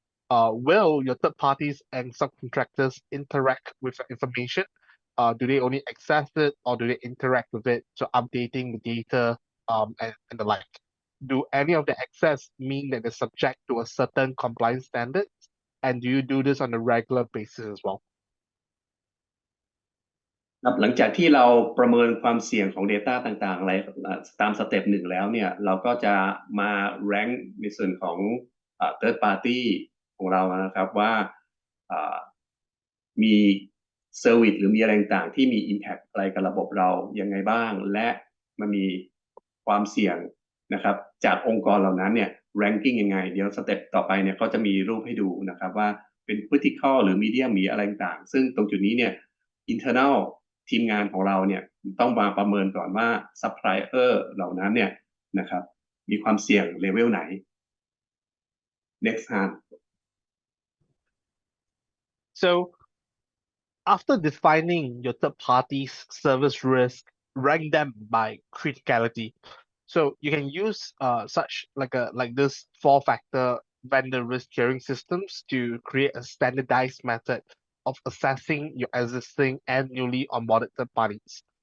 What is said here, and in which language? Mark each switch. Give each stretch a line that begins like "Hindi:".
English: Will your third parties and subcontractors interact with the information? Do they only access it or do they interact with it, so updating the data and the like? Do any of the access mean that they're subject to a certain compliance standards? And do you do this on a regular basis as well?
Thai: ครับหลังจากที่เราประเมินความเสี่ยงของ Data ต่างๆอะไรตามสเต็ปหนึ่งแล้วเนี่ยเราก็จะมา rank ในส่วนของ third party ของเรานะครับว่า มี service หรือมีอะไรต่างๆที่มี impact อะไรกับระบบเรายังไงบ้างและมันมีความเสี่ยงนะครับจากองค์กรเหล่านั้นเนี่ย ranking ยังไงเดี๋ยวสเต็ปต่อไปเนี่ยก็จะมีรูปให้ดูนะครับว่าเป็น critical หรือ medium หรืออะไรต่างๆซึ่งตรงจุดนี้เนี่ย internal ทีมงานของเราเนี่ยต้องมาประเมินก่อนว่า supplier เหล่านั้นเนี่ยนะครับมีความเสี่ยงเลเวลไหน
English: next hand So after defining your third party's service risk, rank them by criticality. So you can use such like this 4-factor vendor risk tiering systems to create a standardized method of assessing your existing and newly onboarded third parties.